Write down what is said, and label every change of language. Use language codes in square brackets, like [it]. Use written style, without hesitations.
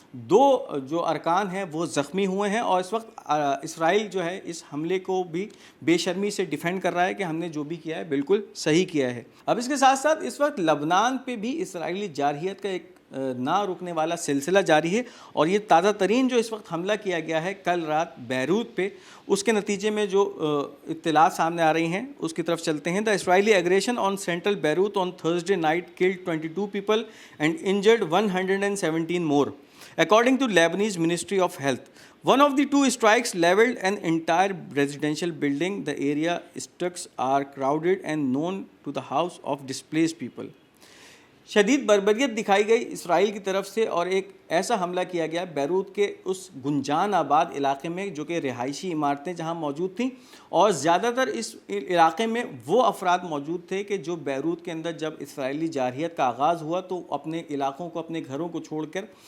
[ur] 2 جو ارکان ہیں وہ زخمی ہوئے ہیں، اور اس وقت اسرائیل جو ہے اس حملے کو بھی بے شرمی سے ڈیفینڈ کر رہا ہے کہ ہم نے جو بھی کیا ہے بالکل صحیح کیا ہے۔ اب اس کے ساتھ ساتھ اس وقت لبنان پہ بھی اسرائیلی جارحیت کا ایک نہ رکنے والا سلسلہ جاری ہے، اور یہ تازہ ترین جو اس وقت حملہ کیا گیا ہے کل رات بیروت پہ، اس کے نتیجے میں جو اطلاعات سامنے آ رہی ہیں اس کی طرف چلتے ہیں۔ [en] The Israeli aggression on central Beirut on Thursday night killed 22 people and injured 117 more, according to Lebanese Ministry of Health. One of the 2 strikes leveled an entire residential building. The area structures are crowded and known to the house of displaced people. [ur] شدید بربریت دکھائی گئی اسرائیل کی طرف سے اور ایک ایسا حملہ کیا گیا بیروت کے اس گنجان آباد علاقے میں جو کہ رہائشی عمارتیں جہاں موجود تھیں، اور زیادہ تر اس علاقے میں وہ افراد موجود تھے کہ جو بیروت کے اندر جب اسرائیلی جارحیت کا آغاز ہوا تو اپنے علاقوں کو، اپنے گھروں کو چھوڑ کر